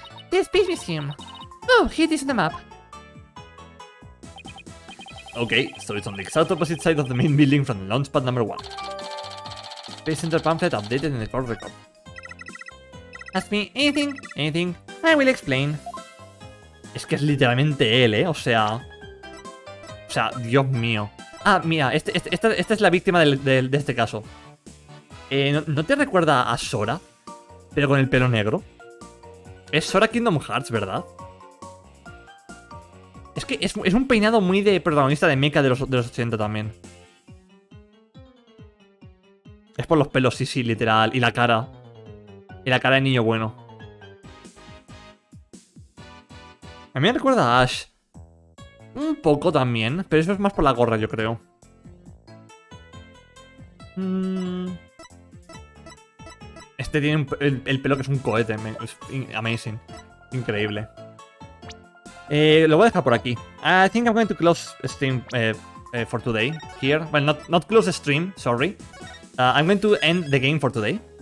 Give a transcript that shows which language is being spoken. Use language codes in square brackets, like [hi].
[en] The Space Museum. Oh, here it is on the map. Okay, so it's on the exact opposite side of the main building from the launch pad number 1. Space Center pamphlet updated in the core record. Ask me anything, I will explain. [es] Es que es literalmente él, ¿eh? O sea, Dios mío. Ah, mira, esta es la víctima de este caso. ¿No te recuerda a Sora? Pero con el pelo negro. Es Sora Kingdom Hearts, ¿verdad? Es que es un peinado muy de protagonista de mecha de los 80 también. Es por los pelos, sí, literal. Y la cara. Y la cara de niño bueno. A mí me recuerda a Ash. Un poco también, pero eso es más por la gorra, yo creo. Este tiene el pelo que es un cohete. Es amazing. Increíble. Lo voy a dejar por aquí. [en] I think I'm going to close stream for today. Here. Well, not close the stream, sorry. I'm going to end the game for today.